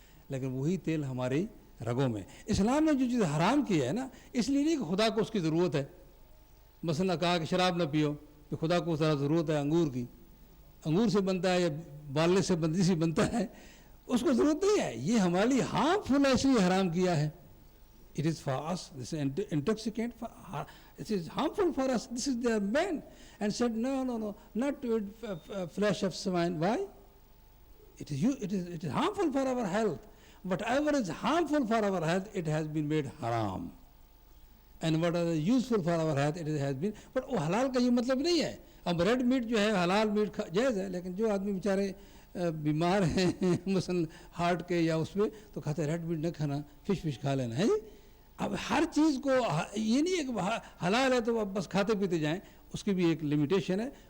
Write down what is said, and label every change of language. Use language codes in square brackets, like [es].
[ur] لیکن وہی تیل ہماری رگوں میں. اسلام نے جو چیز حرام کی ہے نا, اس لیے نہیں کہ خدا کو اس کی ضرورت ہے. مثلا کہا کہ شراب نہ پیو, کہ خدا کو ذرا ضرورت ہے انگور کی, انگور سے بنتا ہے یا بالے سے بندی سے بنتا ہے, اس کو ضرورت نہیں ہے. یہ ہمارے لیے ہارمفل ہے اس لیے حرام کیا ہے. [en] It is for us, this is intoxicant, it is harmful for us. This is their man. And said, no, not to eat flesh of swine. Why? It is harmful for our health. Whatever is harmful for our health, it has been made haram. And whatever is useful for our health, it has been. [ur] But وہ حلال کا یہ مطلب نہیں ہے. اب red meat جو ہے حلال میٹ جائز ہے, لیکن جو آدمی بیچارے بیمار ہیں مثلا ہارٹ کے یا اس پہ, تو کہتے ہیں ریڈ میٹ نہ کھانا, فش کھا لینا ہے. اب ہر چیز کو یہ نہیں ہے کہ حلال ہے تو اب بس کھاتے پیتے جائیں, اس کی بھی ایک لمیٹیشن ہے.